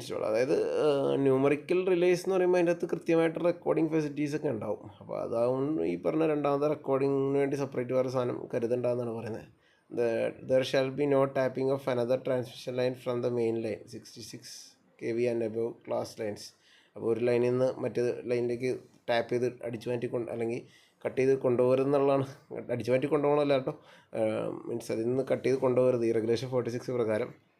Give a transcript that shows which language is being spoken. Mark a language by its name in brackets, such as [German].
[Malayalam] അതായത് numerical relays എന്ന് പറയുമ്പോൾ അതിൻ്റെ അകത്ത് കൃത്യമായിട്ട് റെക്കോർഡിംഗ് ഫെസിലിറ്റീസ് ഒക്കെ ഉണ്ടാവും. അപ്പോൾ അതാവും ഈ പറഞ്ഞ രണ്ടാമത്തെ റെക്കോർഡിങ്ങിന് വേണ്ടി സെപ്പറേറ്റ് വേറെ സാധനം കരുതണ്ടെന്നാണ് പറയുന്നത്. [English] There shall be no tapping of another transmission line from the main line 66 kV and above class lines. [Malayalam] അപ്പോൾ ഒരു ലൈനിൽ നിന്ന് മറ്റേ ലൈനിലേക്ക് ടാപ്പ് ചെയ്ത് അടിച്ചു മാറ്റി അല്ലെങ്കിൽ കട്ട് ചെയ്ത് കൊണ്ടുപോകരുതെന്നുള്ളതാണ്. അടിച്ചു മാറ്റി കൊണ്ടുപോകണമല്ല കേട്ടോ, മീൻസ് അതിൽ നിന്ന് കട്ട് ചെയ്ത് കൊണ്ടുപോകരുത് ഈ റെഗുലേഷൻ 46 പ്രകാരം.